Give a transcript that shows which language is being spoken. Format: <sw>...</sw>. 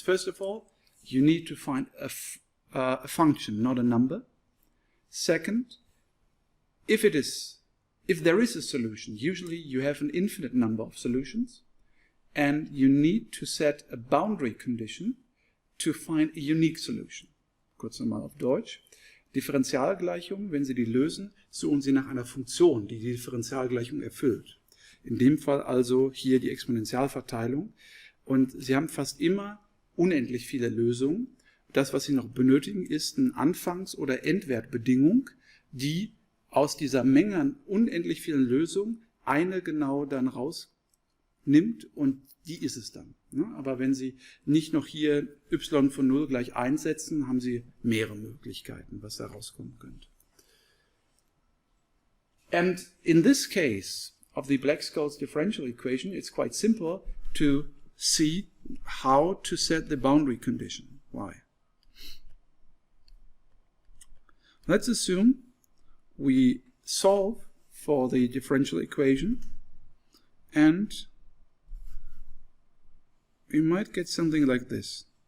<en>First of all, you need to find a function, not a number. Second, if there is a solution, usually you have an infinite number of solutions, and you need to set a boundary condition to find a unique solution.</en> <de>Kurz nochmal auf Deutsch. Differentialgleichungen, wenn Sie die lösen, suchen Sie nach einer Funktion, die die Differentialgleichung erfüllt. In dem Fall also hier die Exponentialverteilung. Und Sie haben fast immer unendlich viele Lösungen. Das, was Sie noch benötigen, ist eine Anfangs- oder Endwertbedingung, die aus dieser Menge an unendlich vielen Lösungen eine genau dann rausnimmt und die ist es dann. Aber wenn Sie nicht noch hier y von 0 gleich 1 setzen, haben Sie mehrere Möglichkeiten, was da rauskommen könnte.</de> <en>And in this case of the Black-Scholes differential equation, it's quite simple to see how to set the boundary condition. Why? Let's assume we solve for the differential equation and we might get something like this.</en>